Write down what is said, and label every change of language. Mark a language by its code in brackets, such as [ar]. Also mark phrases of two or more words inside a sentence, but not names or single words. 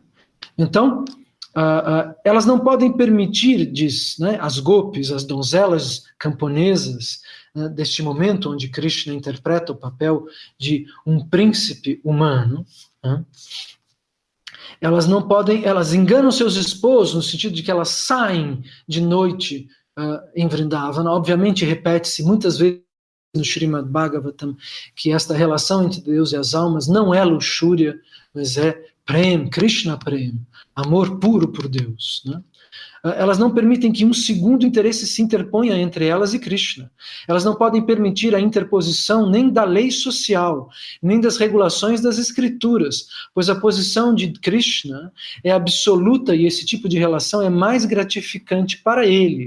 [pt] Então, elas não podem permitir, diz, né, as gopis, as donzelas camponesas, né, deste momento onde Krishna interpreta o papel de um príncipe humano, né, elas não podem, elas enganam seus esposos no sentido de que elas saem de noite em Vrindavana. Obviamente repete-se muitas vezes no Srimad Bhagavatam que esta relação entre Deus e as almas não é luxúria, mas é prem, Krishna prem, amor puro por Deus. Né? Elas não permitem que um segundo interesse se interponha entre elas e Krishna. Elas não podem permitir a interposição nem da lei social, nem das regulações das escrituras, pois a posição de Krishna é absoluta e esse tipo de relação é mais gratificante para ele.